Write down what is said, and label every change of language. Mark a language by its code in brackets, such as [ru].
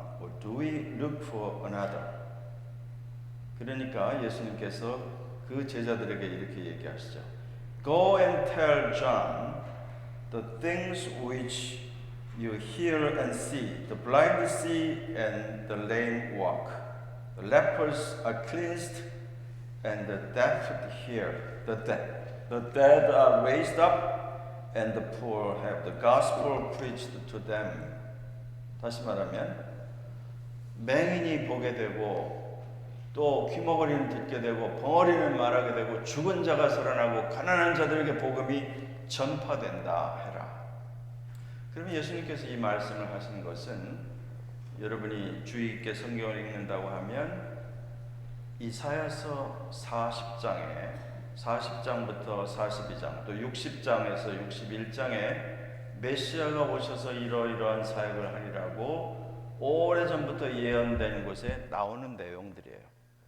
[en] Or do we look for another? [ko] 그러니까 예수님께서 그 제자들에게 이렇게 얘기하시죠. [en] Go and tell John the things which you hear and see. The blind see and the lame walk. The lepers are cleansed and the deaf hear. The dead are raised up and the poor have the gospel preached to them. [ko] 다시 말하면 맹인이 보게 되고 또 귀머거리는 듣게 되고 벙어리는 말하게 되고 죽은 자가 살아나고 가난한 자들에게 복음이 전파된다 해라. 그러면 예수님께서 이 말씀을 하신 것은 여러분이 주의 깊게 성경을 읽는다고 하면 이사야서 40장부터 42장 또 60장에서 61장에 메시아가 오셔서 이러이러한 사역을 하리라고 오래전부터 예언된 곳에 나오는 내용들이에요.